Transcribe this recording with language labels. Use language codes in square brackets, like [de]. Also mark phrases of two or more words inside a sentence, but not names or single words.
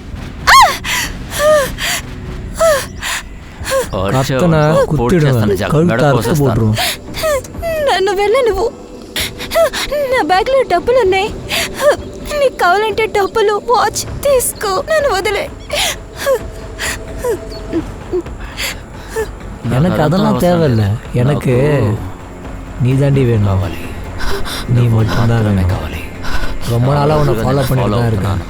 [te] నన్ను వెళ్ళ నువ్వు. నా బ్యాగ్ లో డబ్బులున్నాయి. నీకు కావాలంటే డబ్బులు, వాచ్ తీసుకో. నన్ను వదిలే. [ta] எனக்கு அதெல்லாம் தேவையில்லை. எனக்கு நீ தாண்டி வேணும். நீ மட்டும்தான் வேணும். ரொம்ப நாளாக உன்னை ஃபாலோ பண்ணிட்டு தான் இருக்கேன்.